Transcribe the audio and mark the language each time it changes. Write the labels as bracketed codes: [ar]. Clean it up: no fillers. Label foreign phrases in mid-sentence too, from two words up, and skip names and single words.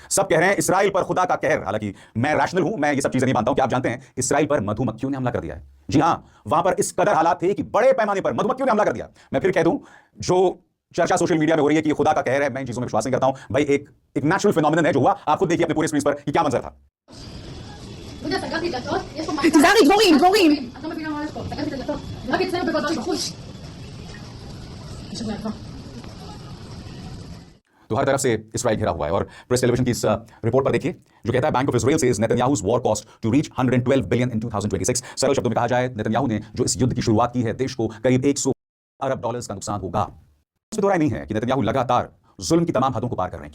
[hi] सब कह रहे हैं इसराइल पर खुदा का कहर। हालांकि मैं रैशनल हूं, मैं ये सब चीजें नहीं मानता हूं कि आप जानते हैं इसराइल पर मधुमक्खियों ने हमला कर दिया है। जी हां, वहां पर इस कदर हालात थे कि बड़े पैमाने पर मधुमक्खियों ने हमला कर दिया। मैं फिर कह दूं, जो चर्चा [en] social media [hi] में हो रही है कि खुदा का कहर है, मैं इन चीजों में विश्वास नहीं करता हूं। भाई एक [en] natural phenomenon [hi] है जो हुआ। आप खुद देखिए अपने पूरे स्क्रीन पर कि क्या मंजर था। [he] תיזהרי, דבורים. את לא מבינה מה הולך פה, סגרתי את הדלתות. רק אצלנו בגודל בחוץ. יש עוד מעט. [hi] तो हर तरफ से इसराइल घिरा हुआ है और प्रेस टेलीविजन की इस रिपोर्ट पर देखिए जो कहता है [en] Bank of Israel says Netanyahu's war cost to reach 112 billion in 2026. [hi] सरल शब्दों में कहा जाए, नेतन्याहू ने जो इस युद्ध की शुरुआत की है, देश को करीब $100 अरब का नुकसान होगा। इसमें दो राय नहीं है कि नेतन्याहू लगातार जुल्म की तमाम हदों को पार कर रहे हैं।